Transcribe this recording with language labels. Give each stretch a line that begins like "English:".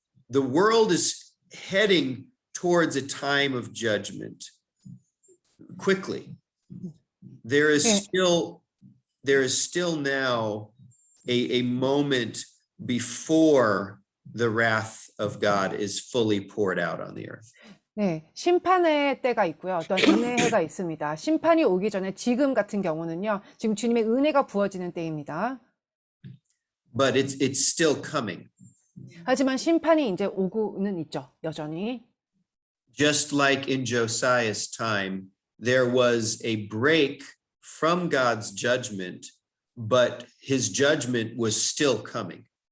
English: The world is heading towards a time of judgment quickly. There is still now a moment before the wrath of God is fully poured out on the earth.
Korean: 네, 심판의 때가 있고요. 어떤 은혜의 해가 있습니다. 심판이 오기 전에 지금 같은 경우는요. 지금 주님의 은혜가 부어지는 때입니다.
English: But it's still coming.
Korean: 하지만 심판이 이제 오고는 있죠. 여전히.
English: Just like in Josiah's time, there was a break from God's judgment, but his judgment was still coming.